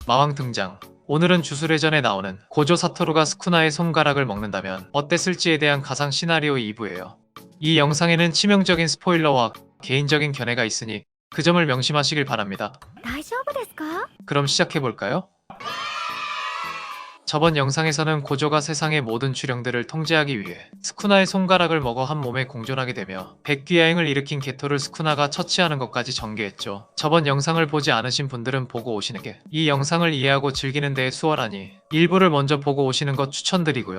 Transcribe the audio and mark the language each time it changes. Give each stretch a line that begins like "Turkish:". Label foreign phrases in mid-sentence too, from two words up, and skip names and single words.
Korean: 마왕 등장. 오늘은 주술회전에 나오는 고조 사토루가 스쿠나의 손가락을 먹는다면 어땠을지에 대한 가상 시나리오 2부예요. 이 영상에는 치명적인 스포일러와 개인적인 견해가 있으니 그 점을 명심하시길 바랍니다.
Japanese: 大丈夫ですか？
Korean: 그럼 시작해볼까요? 저번 영상에서는 고조가 세상의 모든 주령들을 통제하기 위해 스쿠나의 손가락을 먹어 한 몸에 공존하게 되며 백귀야행을 일으킨 게토를 스쿠나가 처치하는 것까지 전개했죠. 저번 영상을 보지 않으신 분들은 보고 오시는 게 이 영상을 이해하고 즐기는 데에 수월하니 일부를 먼저 보고 오시는 것 추천드리고요.